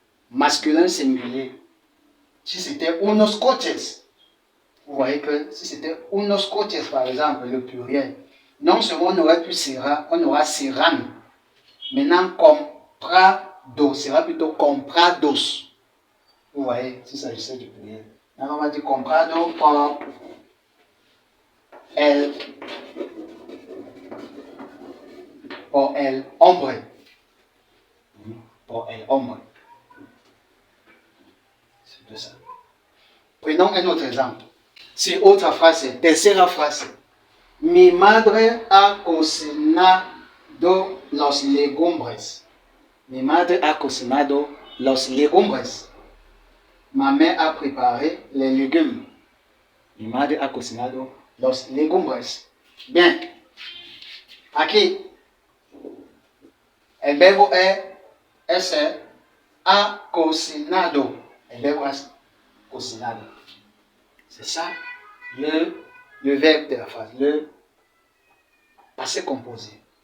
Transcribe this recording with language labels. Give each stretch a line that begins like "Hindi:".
French: Masculin singulier. Si c'était unos coches, vous voyez que si c'était unos coches, par exemple, le pluriel, non seulement on aurait pu sera, on aura seran. Maintenant, comprado sera plutôt comprados. Vous voyez, si s'agissait du pluriel. Alors, on va dire
Spanish: comprado por el hombre. Por el hombre.
French: C'est tout ça. Prenons un autre exemple. Si autre frase,
Spanish: tercera frase. Mi madre ha cocinado los legumbres. Mi madre ha cocinado los legumbres.
French: Ma mère a préparé les légumes.
Spanish: Mi madre ha cocinado los legumbres. Bien. Aquí, el verbo es ha cocinado. El verbo es cocinado.
French: C'est ça le verbe de la phrase, le passé composé.